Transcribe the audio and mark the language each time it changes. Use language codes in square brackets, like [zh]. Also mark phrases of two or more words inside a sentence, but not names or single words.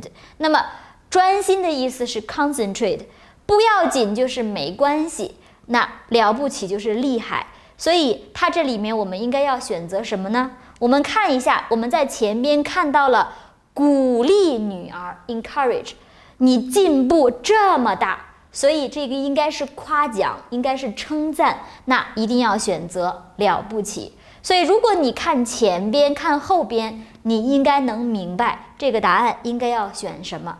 [zh] 那麼專心的意思是 concentrate， 不要緊就是沒關係，那了不起就是厲害。所以它這裡面我們應該要選擇什麼呢？我們看一下，我們在前邊看到了鼓勵女兒 encourage，你進步這麼大，所以這個應該是誇獎，應該是稱讚，那一定要選擇了不起。所以如果你看前邊看後邊，你應該能明白這個答案應該要選什麼。